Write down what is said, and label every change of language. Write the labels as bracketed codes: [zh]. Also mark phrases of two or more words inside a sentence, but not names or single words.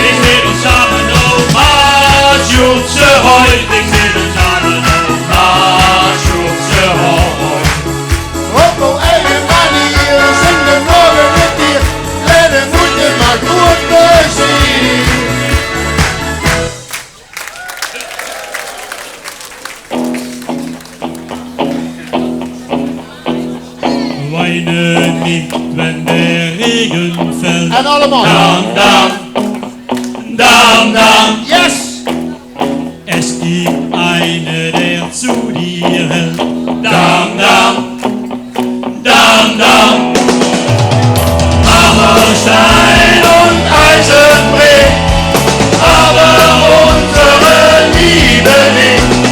[nl] zingen samen oma Jotse hoi. We zingen samen oma Jotse hoi. Op een eigen manier, we zitten voor de rivier. En het moet maar goed plezier. [de] Weine nicht, wenn der Regen fällt. [nl] En allemaal. Dam, dam, dam, dam. Yes! [de] Es gibt eine, der zu dir hält. Dam, dam, dam, dam. Aber Stein und Eisen bricht, aber unsere Liebe nicht.